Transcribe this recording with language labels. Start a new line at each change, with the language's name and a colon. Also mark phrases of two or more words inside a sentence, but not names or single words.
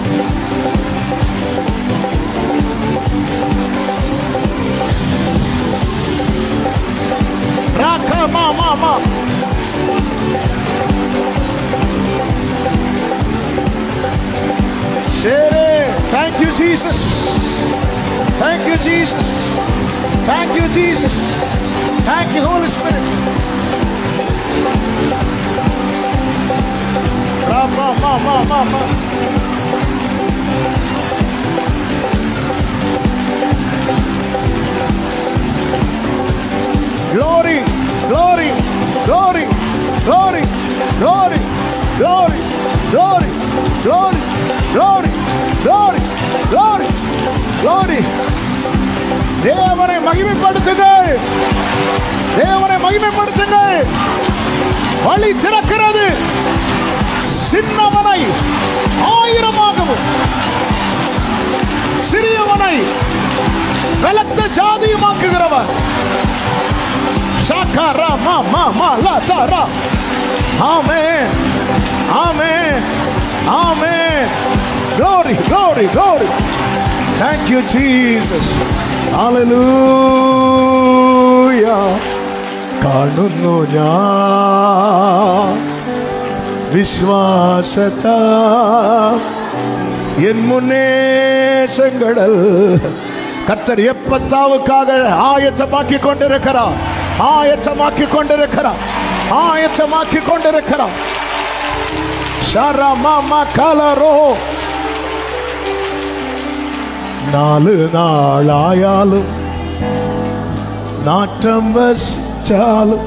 English: Raka mama mama. Sere, thank you Jesus. Thank you Jesus. Thank you Jesus. Thank you Holy Spirit. Rama mama mama. Glory, glory, glory, glory, glory, glory, glory, glory, glory, glory, glory, glory.
Tamil: தேவனை மகிமைப்படுத்துங்கள், தேவனை மகிமைப்படுத்துங்கள். வழி திறக்கிறது. சின்னவனை 1000ஆகவும் சிறியவனை பலத்த ஜாதியுமாக்குகிறவர். Shakara mama mala tara.
English: Amen. Amen. Amen. Glory, glory, glory. Thank you Jesus. Hallelujah.
Malayalam: കാണുന്നു ഞാൻ വിശ്വാസത
Tamil: என் முன்னே செங்கடல். கர்த்தர் எப்பத்தாவுக்காக ஆயத்தமாக்கி கொண்டிருக்கிறார், ஆயத்தமாக்கி கொண்டிருக்கிறார், ஆயத்தமாக்கி கொண்டிருக்கிறார். ஷரமாமா கலரோ 4 நாளாயாலும் நாற்றம் வச்சாலும்.